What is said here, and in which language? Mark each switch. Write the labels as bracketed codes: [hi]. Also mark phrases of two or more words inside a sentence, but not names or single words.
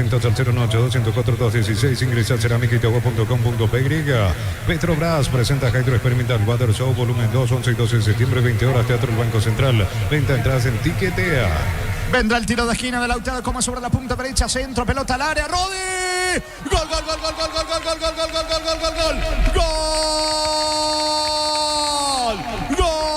[es] Ventas al 098-204-216. Ingresa a cerámicaiteguazú.com.py. Petrobras presenta Hydro Experimental Water Show volumen 2, 11 y 12 de septiembre, 20 horas, Teatro El Banco Central. Venta entradas en Tiquetea. Vendrá el tiro de esquina de Lautaro Coma sobre la punta derecha, centro, pelota al área, Rodi. Gol, gol, gol, gol, gol, gol, gol, gol, gol, gol, gol, gol, gol, gol, gol. Gol.